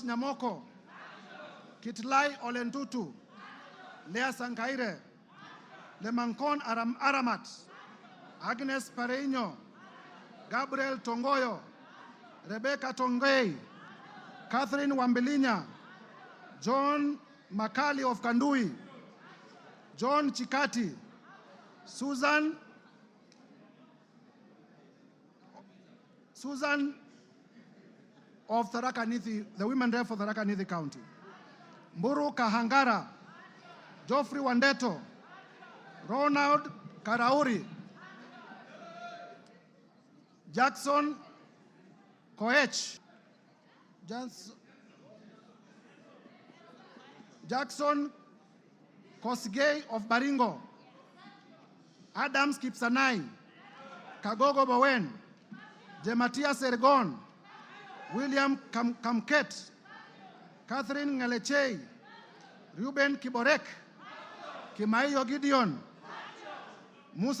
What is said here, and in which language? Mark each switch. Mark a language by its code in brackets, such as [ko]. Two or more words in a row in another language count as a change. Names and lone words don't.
[en] Nyamoko, Kitlai Olentutu, Lea Sankaire, Lemankon Aramat, Agnes Pareño, Gabriel Tongoyo, Rebecca Tongay, Catherine Wambilinya, John Makali of Kandui, John Chikati, Susan of Tharaka Nithi, the women rep for Tharaka Nithi County, Mburu Kahangara, Geoffrey Wandeto, Ronald Karauri, Jackson Koech, Jackson Kosgei of Baringo, Adams Kipsanai, Kagogo Bowen, Jematia Sergon, William Kamket, Catherine Ngalechei, Ruben Kiborek, Kimaiyo Gideon, Musa